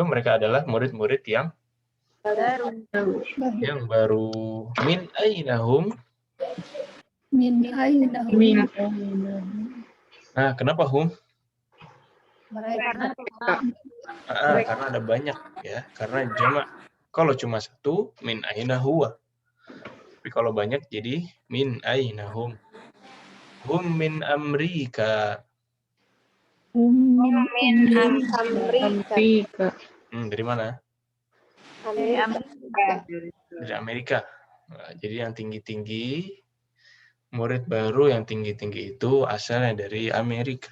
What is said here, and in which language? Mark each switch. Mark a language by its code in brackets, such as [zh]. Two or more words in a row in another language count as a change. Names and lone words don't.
[id] Mereka adalah murid-murid yang baru. [ar] من أينهم? [id] Nah, kenapa hum? Karena ada banyak ya. Karena jamak. Kalau cuma satu, [ar] من أين هو. [id] Tapi kalau banyak jadi [ar] من أينهم. هم من أمريكا. [id] Dari mana? Dari Amerika. Nah, jadi yang tinggi-tinggi, murid baru yang tinggi-tinggi itu asalnya dari Amerika.